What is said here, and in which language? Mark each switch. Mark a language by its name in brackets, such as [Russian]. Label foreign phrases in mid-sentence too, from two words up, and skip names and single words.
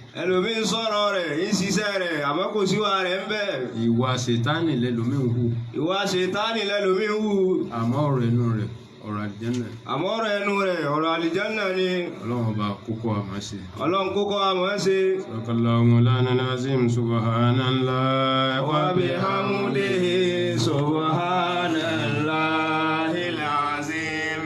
[Yoruba] Ẹlòmíì sọ̀rọ̀ rẹ̀ ń ṣiṣẹ́ rẹ̀ àmọ́ kò síwà rẹ̀ ń bẹ̀. Ìwà ṣètánì lẹ́lòmíì ń hù. Ìwà ṣètánì lẹ́lòmíì ń hù. Àmọ́ ọ̀rọ̀ ẹnu rẹ̀ ọ̀rọ̀ àlìjẹ́nà. Àmọ́ ọ̀rọ̀ ẹnu rẹ̀ ọ̀rọ̀ àlìjẹ́nà ni. Ọlọ́run ọba kókó àmọ́ ṣe. Ọlọ́run kókó àmọ́ ṣe. [Arabic] صدق الله مولانا العظيم سبحان الله وبحمده سبحان الله العظيم.